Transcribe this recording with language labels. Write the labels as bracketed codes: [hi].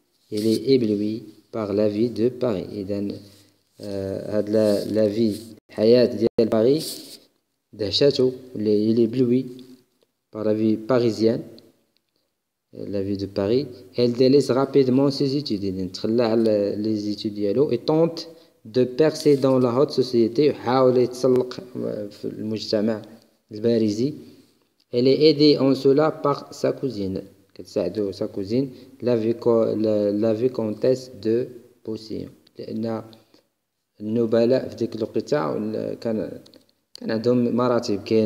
[fr] Il est ébloui par la vie de Paris. La vie, [ar] حياة ديال [fr] Paris, [ar] دهشته, [fr] il est ébloui par la vie parisienne. La vie de Paris. Elle délaisse rapidement ses études. Les études [ar] ديالو [fr] et tente de percer dans la haute société. [ar] يحاول يتسلق في المجتمع الباريزي. [fr] Elle est aidée en cela par sa cousine. [ar] كتساعدو [fr] sa cousine, la vicomtesse de Beausillon. [ar] لأن النبلاء في ديك الوقيته كان عندهم مراتب.